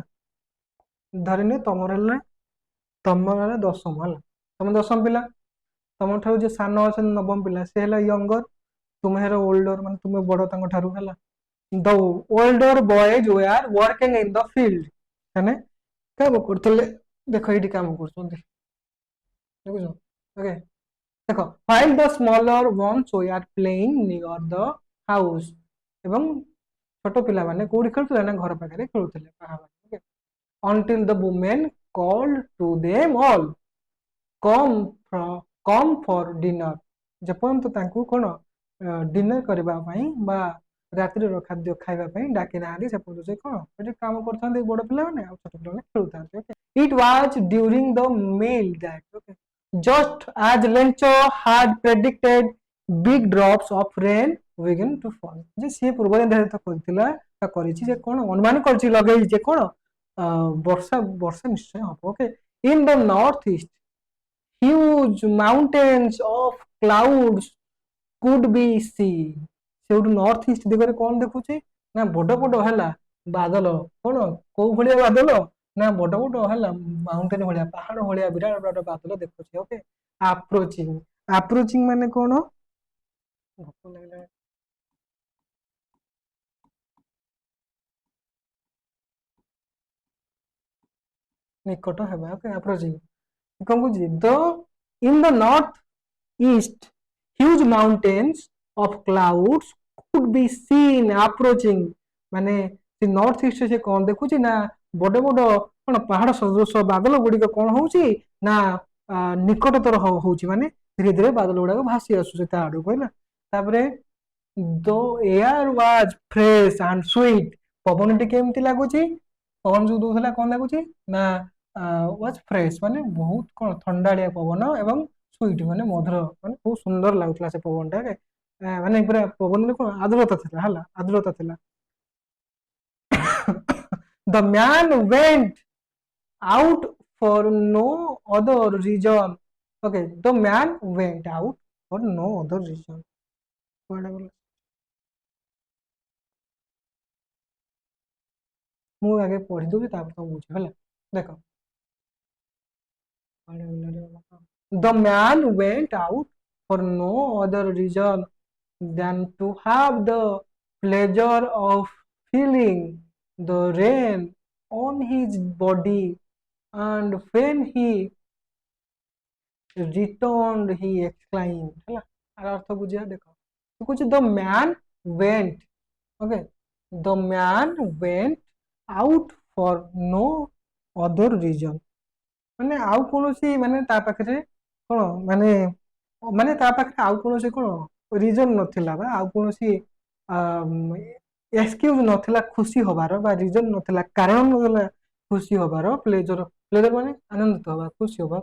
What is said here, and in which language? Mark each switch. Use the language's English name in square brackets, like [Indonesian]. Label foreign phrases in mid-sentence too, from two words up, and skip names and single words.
[Odia] ଧରିନିଅ ତମର ହେଲା ଦଶମ ହେଲା, ତମେ ଦଶମ ପିଲା, ତମ ଠାରୁ ଯିଏ ସାନ ଅଛନ୍ତି ନବମ ପିଲା, ସେ ହେଲା ୟଙ୍ଗର, ତୁମେ ହେଲା ଓଲ୍ଡର, ମାନେ ତୁମେ ବଡ ତାଙ୍କ ଠାରୁ ହେଲା। [English] the older boys were working in the field, [Odia] ମାନେ କାମ କରୁଥିଲେ। ଦେଖ ଏଇଠି କାମ କରୁଛନ୍ତି, ଦେଖୁଛ? ଓକେ, ଦେଖ, [English] while the smaller ones were playing near the house, [Odia] ଏବଂ ଛୋଟ ପିଲାମାନେ କୋଉଠି ଖେଳୁଥିଲେ ନା ଘର ପାଖରେ ଖେଳୁଥିଲେ, ପାଖାପାଖି। [English] until the women called to them all come for dinner, [Odia] ଯେପର୍ଯ୍ୟନ୍ତ ତାଙ୍କୁ କଣ ଡିନର କରିବା ପାଇଁ ବା ରାତ୍ରିର ଖାଦ୍ୟ ଖାଇବା ପାଇଁ ଡାକି ନାହାନ୍ତି, ସେପର୍ଯ୍ୟନ୍ତ ସେ କଣ ଏଠି କାମ କରୁଥାନ୍ତି ବଡ ପିଲାମାନେ, ଆଉ ଛୋଟ ପିଲାମାନେ ଖେଳୁଥାନ୍ତି। [English] It was during the meal that just as Lencho had predicted, big drops of rain began to fall. [Odia] ଯେ ସିଏ ପୂର୍ବ ନିର୍ଦ୍ଧାରିତ କରିଥିଲା କରିଛି, ଯେ କଣ ଅନୁମାନ କରିଛି, ଲଗେଇଛି ଯେ କଣ ବର୍ଷା ନିଶ୍ଚୟ ହବ। ଓକେ, [English] in the north east huge mountains of clouds could be seen. [Odia] ସେଉଠୁ [English] north east [Odia] ଦିଗରେ କଣ ଦେଖୁଛି ନା ବଡ ବଡ ହେଲା ବାଦଲ, କଣ କୋଉ ଭଳିଆ ବାଦଲ ନା ବଡ ବଡ ହେଲା ମାଉଣ୍ଟେନ ଭଳିଆ, ପାହାଡ ଭଳିଆ ବିରାଟ ବଡ ବାଦଲ ଦେଖୁଛି। ଓକେ, ଆପ୍ରୋଚିଂ ମାନେ କଣ? ନିକଟ ହେବା। ଓକେ, ଆପ୍ରୋଚିଂ କଣ କହୁଛି? [English] in the north east huge mountains of clouds could be seen approaching, [Odia] ମାନେ ସେ [English] north east [Odia] ସେ କଣ ଦେଖୁଛି ନା ବଡ ବଡ କଣ ପାହାଡ ସଦୃଶ ବାଦଲ ଗୁଡିକ କଣ ହଉଛି ନା ନିକଟତର ହଉଛି, ମାନେ ଧୀରେ ଧୀରେ ବାଦଲ ଗୁଡାକ ଭାସି ଆସୁଛି ତା ଆଡକୁ ହେଲା। [English] ତାପରେ the air was fresh and sweet, [Odia] ପବନଟି କେମିତି ଲାଗୁଛି? ପବନ ଯୋଉ ଦଉଥିଲା କଣ ଲାଗୁଛି ନା [English] was fresh, [Odia] ମାନେ ବହୁତ କଣ ଥଣ୍ଡାଳିଆ ପବନ, ଏବଂ ସୁଇଟ ମାନେ ମଧୁର, ମାନେ ବହୁତ ସୁନ୍ଦର ଲାଗୁଥିଲା ସେ ପବନଟା, ମାନେ ପୁରା ପବନରେ କଣ ଆର୍ଦ୍ରତା ଥିଲା ହେଲା, ଆର୍ଦ୍ରତା ଥିଲା। [English] The man went out for no other reason. Okay, the man went out for no other reason. [Odia] ମୁଁ ଆଗେ ପଢିଦେବି ତାପରେ ତମେ ବୁଝିବ ହେଲା। ଦେଖ, [English] the man went out for no other reason than to have the pleasure of feeling the rain on his body, and when he returned he exclaimed, [Odia] ହେଲା ଆର ଅର୍ଥ ବୁଝିବା। ଦେଖ, କହୁଛି [English] the man went, okay, the man went out for no other reason, [Odia] ମାନେ ଆଉ କୌଣସି ମାନେ ତା ପାଖରେ କଣ ମାନେ ମାନେ ତା ପାଖରେ ଆଉ କୌଣସି କଣ ରିଜନ ନଥିଲା, ବା ଆଉ କୌଣସି ଏକ୍ସକ୍ୟୁଜ ନଥିଲା ଖୁସି ହବାର, ବା ରିଜନ ନଥିଲା, କାରଣ ନଥିଲା ଖୁସି ହବାର, [English] pleasure pleasure [Odia] ମାନେ ଆନନ୍ଦିତ ହବା, ଖୁସି ହବା।